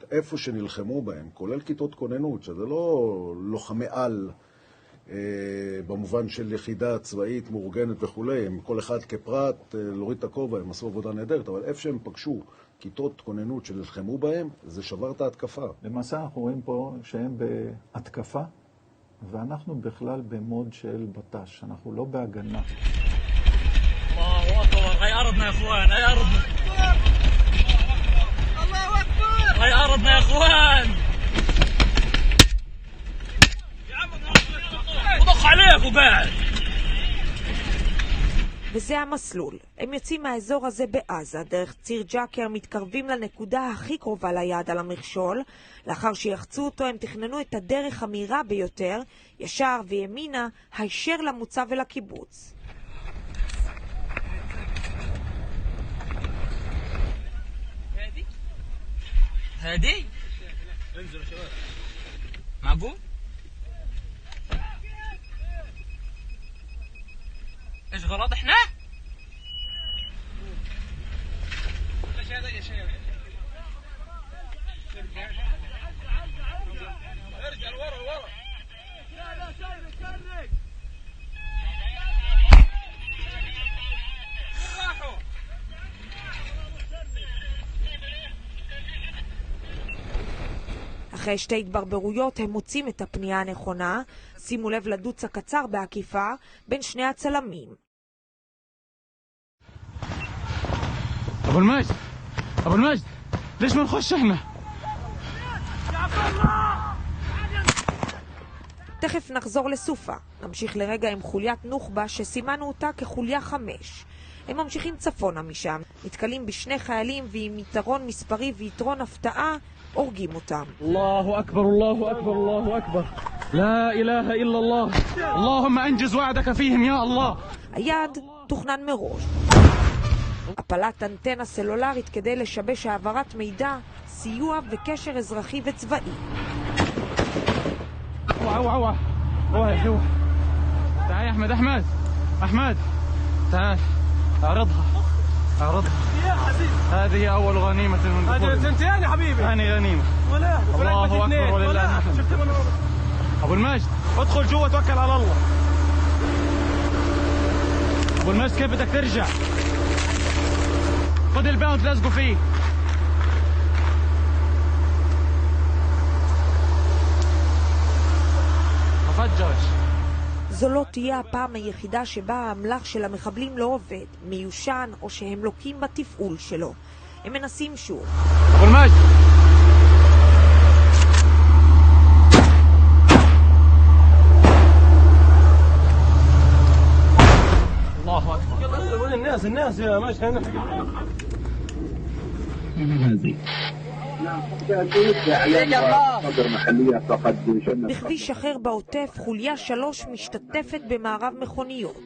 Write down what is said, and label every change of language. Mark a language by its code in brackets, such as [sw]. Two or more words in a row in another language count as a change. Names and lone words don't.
[he] איפה שנלחמו בהם, כולל כיתות כוננות, שזה לא לוחמי על במובן של יחידה צבאית מאורגנת וכולי, הם כל אחד כפרט להוריד את הכובע, הם עשו עבודה נהדרת, אבל איפה שהם פגשו כיתות כוננות שנלחמו בהם, זה שבר את ההתקפה. למעשה אנחנו רואים פה שהם בהתקפה, ואנחנו בכלל במוד של בטש, אנחנו לא בהגנה. [ar] الله اكبر هاي ارضنا يا اخوان هاي ارضنا الله اكبر هاي ارضنا يا اخوان يا عم وضخ عليك وبعد. [he] וזה המסלול. הם יוצאים מהאזור הזה בעזה, דרך ציר ג'קר מתקרבים לנקודה הכי קרובה ליעד על המכשול. לאחר שיחצו אותו הם תכננו את הדרך המהירה ביותר, ישר וימינה, הישר למוצב ולקיבוץ. [ar] هادي انزلوا شباب معقول ايش غلط احنا ارجع لورا ورا لا شارك راحوا [he] אחרי שתי התברברויות הם מוצאים את הפנייה הנכונה. שימו לב לדוץ הקצר בעקיפה בין שני הצלמים. [ar] ابو المجد أبو المجد ليش ما نخش احنا؟ [he] תכף נחזור לסופה. נמשיך לרגע עם חוליית נוח'בה שסימנו אותה כחוליה 5. הם ממשיכים צפונה משם, נתקלים בשני חיילים ועם יתרון מספרי ויתרון הפתעה הורגים אותם. [ar] الله أكبر الله أكبر الله أكبر لا إله إلا الله اللهم أنجز وعدك فيهم يا الله. [he] היעד תוכנן מראש. הפלת אנטנה סלולרית כדי לשבש העברת מידע, סיוע וקשר אזרחי וצבאי. [ar] اوعى اوعى شوف تعال يا احمد تعال اعرضها يا حبيبي هذه اول غنيمه من هذه ثنتين يا حبيبي ثاني غنيمه الله اكبر ولله الحمد. ابو المجد ادخل جوا توكل على الله. ابو المجد كيف بدك ترجع؟ خذ الباوند لازقوا فيه. [he] זו לא תהיה הפעם היחידה שבה האמל"ח של המחבלים לא עובד, מיושן או שהם לוקים בתפעול שלו. הם מנסים שוב. אבו אל-מג'ד! [ar] الله أكبر. وين الناس يا مجد هنا؟ [he] בכביש אחר בעוטף חוליה 3 משתתפת במערב מכוניות.